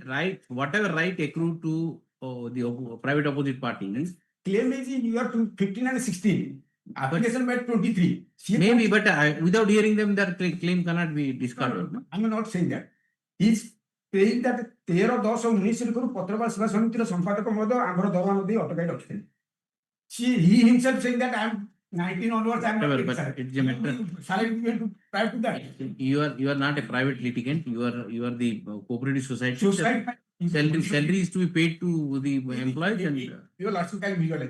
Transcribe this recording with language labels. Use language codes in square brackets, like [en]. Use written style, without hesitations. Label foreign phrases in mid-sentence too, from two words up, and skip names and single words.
[en] right, whatever right accrued to the private opposite party. Claim is in year 15 and 16. Application by 23. Maybe, but without hearing them, that claim cannot be discarded. No, I'm not saying that. He's saying that 13-10-19 [or] ପତ୍ରପାଳ ସେବା ସମିତିର ସମ୍ପାଦକ ମଧ୍ୟ ଆମର ଦରମା ଦେଇ ଅଟକାଇ ରଖିଥିଲେ. [en] He himself saying that I'm 19 onwards, I'm not getting salary prior to that. You are not a private litigant. You are the cooperative society. Salary is to be paid to the employees, and your last time visualize.